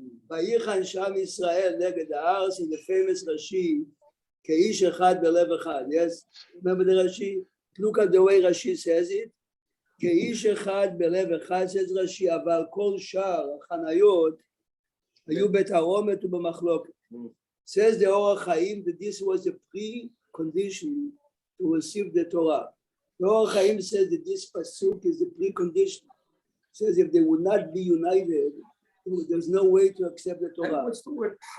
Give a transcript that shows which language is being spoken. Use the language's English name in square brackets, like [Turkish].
[Hebrew] ויחן שם ישראל נגד הארץ [English] in the famous Rashi, [Hebrew] כאיש אחד בלב אחד. [English] Yes, remember the Rashi? Look at the way Rashi says it. [Hebrew] כאיש אחד בלב אחד [English] says Rashi, [Hebrew] אבל כל שאר החניות היו בתרעומת ובמחלוקת. [English] Says the Orach Chaim that this was a precondition to receive the Torah. The Orach Chaim says that this pasuk is a precondition. Says if they would not be united, there's no way to accept the Torah. What's the word?